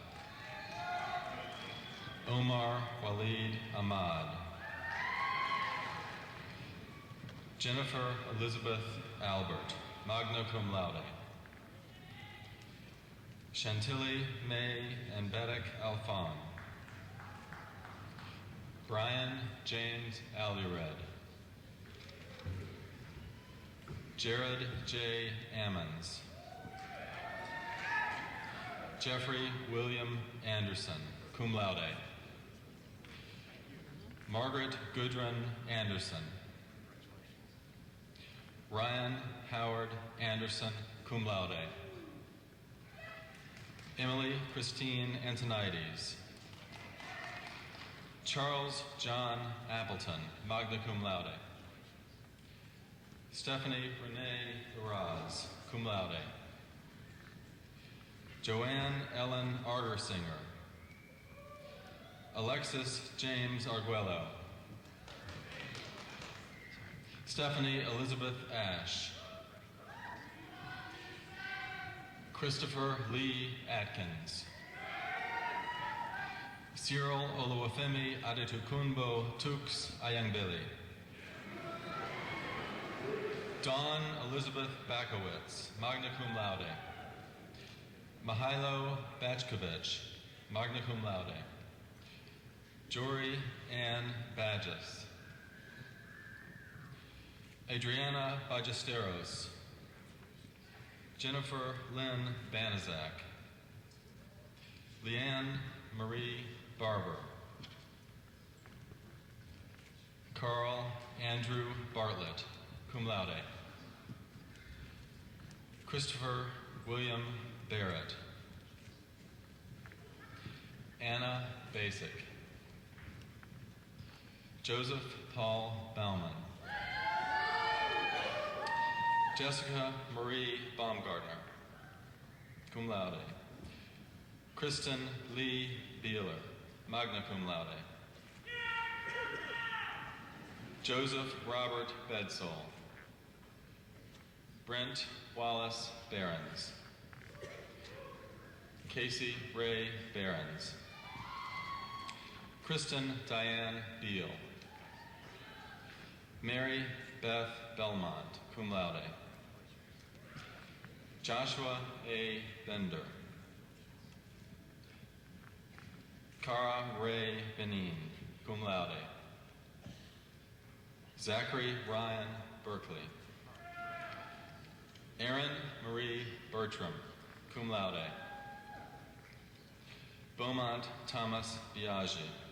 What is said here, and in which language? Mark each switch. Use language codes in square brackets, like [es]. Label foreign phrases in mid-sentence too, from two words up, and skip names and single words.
[en] Omar Walid Ahmad, Jennifer Elizabeth Albert, [la] magna cum laude, [en] Chantilly May Anbetic Alfon, Brian James Alured, Jared J. Ammons, Jeffrey William Anderson, [la] cum laude, [en] Margaret Gudrun Anderson, Ryan Howard Anderson, [la] cum laude, [en] Emily Christine Antonides, Charles John Appleton, [la] magna cum laude, [en] Stephanie Renee Uraz, [la] cum laude, [en] Joanne Ellen Artersinger, Alexis James Arguello, Stephanie Elizabeth Ash, Christopher Lee Atkins, Cyril Oluwafemi Adetukunbo Tux Ayangbili, Dawn Elizabeth Bakowitz, [la] magna cum laude, [en] Mihailo Bachkovich, [la] magna cum laude, [en] Jory Ann Badges, Adriana Ballesteros, Jennifer Lynn Banizak, Leanne Marie Barber, Carl Andrew Bartlett, [la] cum laude, [en] Christopher William Barrett, Anna Basic, Joseph Paul Bauman, Jessica Marie Baumgartner, [la] cum laude, [en] Kristen Lee Beeler, [la] magna cum laude, [en] Joseph Robert Bedsole, Brent Wallace Behrens, Casey Ray Behrens, Kristen Diane Beal, Mary Beth Belmont, [la] cum laude, [en] Joshua A. Bender, Cara Ray Benin, [la] cum laude, [en] Zachary Ryan Berkeley, Erin Marie Bertram, [la] cum laude, [en] Beaumont Thomas Biagi,